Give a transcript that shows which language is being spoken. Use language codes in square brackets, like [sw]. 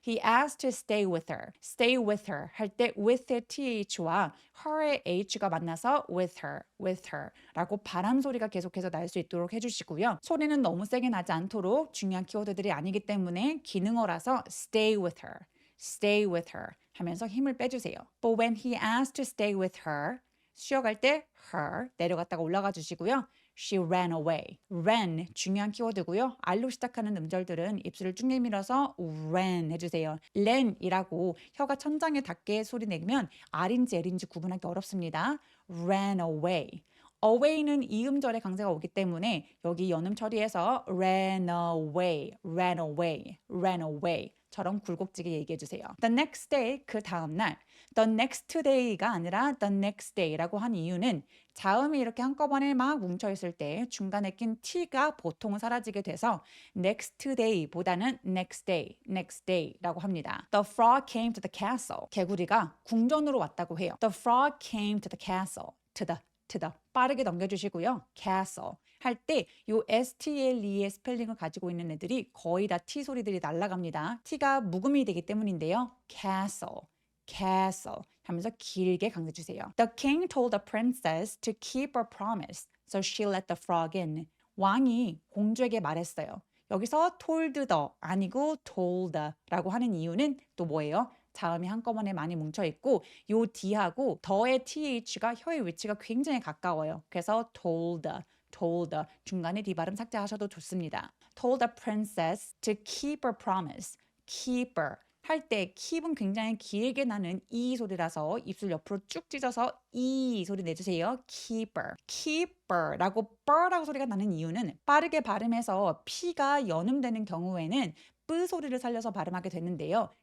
[en] He asked to stay with her [ko] 할 때 with의 th와 her의 h가 만나서 [en] with her [ko] 라고 바람 소리가 계속해서 날 수 있도록 해주시고요. 소리는 너무 세게 나지 않도록 중요한 키워드들이 아니기 때문에 기능어라서 [en] stay with her [ko] 하면서 힘을 빼주세요. [en] But when he asked to stay with her [ko] 쉬어갈 때 her 내려갔다가 올라가 주시고요. [en] She ran away. [ko] ran 중요한 키워드고요. R로 시작하는 음절들은 입술을 쭉 내밀어서 ran 해주세요. ran이라고 혀가 천장에 닿게 소리 내면 R인지 L인지 구분하기 어렵습니다. [en] ran away. [ko] away는 이음절의 강세가 오기 때문에 여기 연음 처리해서 [en] ran away [ko] 처럼 굴곡지게 얘기해 주세요. [en] The next day, [ko] 그 다음날. The next day가 아니라 [en] the next day [ko] 라고 한 이유는 자음이 이렇게 한꺼번에 막 뭉쳐있을 때 중간에 낀 t가 보통은 사라지게 돼서 next day보다는 next day라고 합니다. [en] The frog came to the castle. [ko] 개구리가 궁전으로 왔다고 해요. [en] The frog came to the castle. to the [ko] 빠르게 넘겨주시고요. castle 할 때 요 stle의 스펠링을 가지고 있는 애들이 거의 다 t 소리들이 날아갑니다. t가 묵음이 되기 때문인데요. castle 하면서 길게 강조 주세요. [en] The king told the princess to keep her promise, so she let the frog in. [ko] 왕이 공주에게 말했어요. 여기서 [en] told the [ko] 아니고 told라고 하는 이유는 또 뭐예요? 자음이 한꺼번에 많이 뭉쳐있고 요 D하고 더의 TH가 혀의 위치가 굉장히 가까워요. 그래서 told 중간에 D 발음 삭제하셔도 좋습니다. [en] Told the princess to keep her promise. [ko] keeper 할 때 keep은 굉장히 길게 나는 E 소리라서 입술 옆으로 쭉 찢어서 E 소리 내주세요. keeper라고 뻘라고 소리가 나는 이유는 빠르게 발음해서 P가 연음되는 경우에는 뿌 소리를 살려서 발음하게 되는데요.